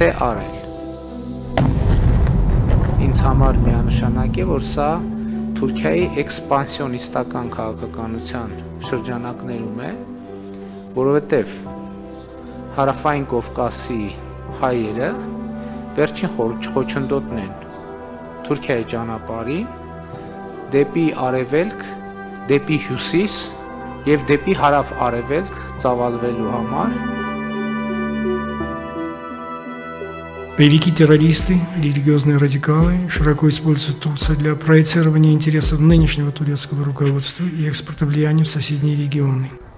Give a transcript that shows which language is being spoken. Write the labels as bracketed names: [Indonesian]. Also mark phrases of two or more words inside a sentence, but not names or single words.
[Armenian] է արել։ Ինձ համար միանշանակ է, որ սա Թուրքիայի էքսպանսիոնիստական քաղաքականության շրջանակներում է, որովհետև Հարավային Կովկասի հայերը վերջին խոչընդոտն են Թուրքիայի ճանապարհին դեպի արևելք, դեպի հյուսիս եւ դեպի հարավ-արևելք ծավալվելու համար։ [Russian] Великие террористы, религиозные радикалы широко используют Турцию для проецирования интересов нынешнего турецкого руководства и экспорта влияния в соседние регионы.